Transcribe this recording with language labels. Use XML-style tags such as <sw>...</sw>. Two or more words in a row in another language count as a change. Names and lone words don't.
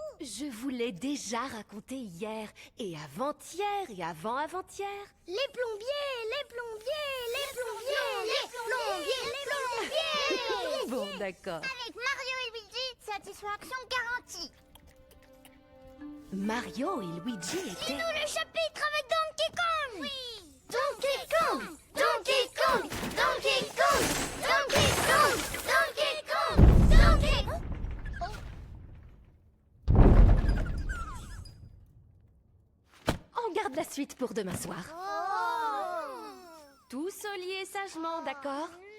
<fr>Je vous l'ai déjà raconté hier, et avant-hier, et avant-avant-hier. Les plombiers, les plombiers, les plombiers, les plombiers, les plombiers. Bon, d'accord. Avec Mario et Luigi, satisfaction garantie. Mario et Luigi étaient... Dis-nous le chapitre avec Donkey Kong. Oui. Donkey Kong, Donkey Kong, Donkey Kong, Donkey Kong, Donkey Kong, Donkey Kong. On garde la suite pour demain soir. Oh. Tous au lit sagement, d'accord?</fr>